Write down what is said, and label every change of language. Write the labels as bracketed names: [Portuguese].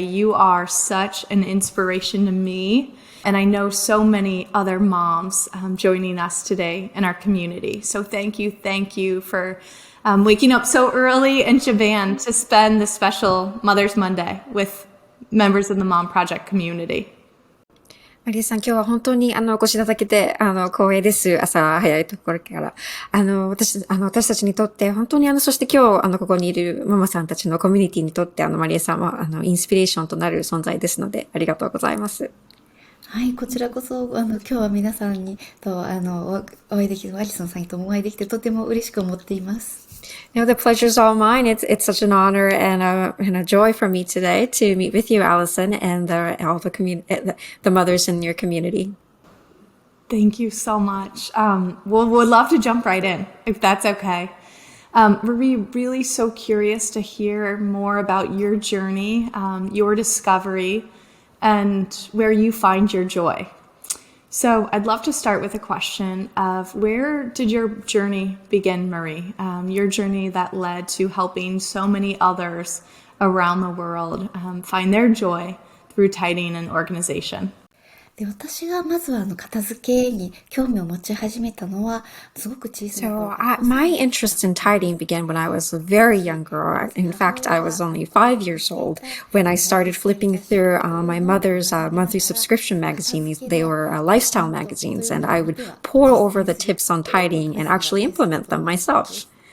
[English] You are such an inspiration to me, and I know so many other moms joining us today in our community. So thank you for waking up so early in Japan to spend this special Mother's Monday with members of the Mom Project community. [Japanese] マリエさん、今日は本当にお越しいただけて、光栄です。朝早いところから。私たちにとって、本当にそして今日、ここにいるママさんたちのコミュニティにとって、マリエさんは、インスピレーションとなる存在ですので、ありがとうございます。はい、こちらこそ、今日は皆さんにと、お会いできる、アリソンさんともお会いできて、とても嬉しく思っています。 [English] The pleasure's all mine. It's such an honor and a joy for me today to meet with you, Allison, and all the mothers in your community. Thank you so much. We'd love to jump right in, if that's okay. Marie, really so curious to hear more about your journey, your discovery, and where you find your joy. So I'd love to start with a question of where did your journey begin, Marie? Your journey that led to helping so many others around the world find their joy through tidying and organization. [Japanese] で、私がまずは片付けに興味を持ち始めたのはすごく小さい頃。 [English] So my interest in tidying began when I was a very young girl. In fact, I was only 5 years old when I started flipping through my mother's monthly subscription magazines. They were lifestyle magazines, and I would pore over the tips on tidying and actually implement them myself.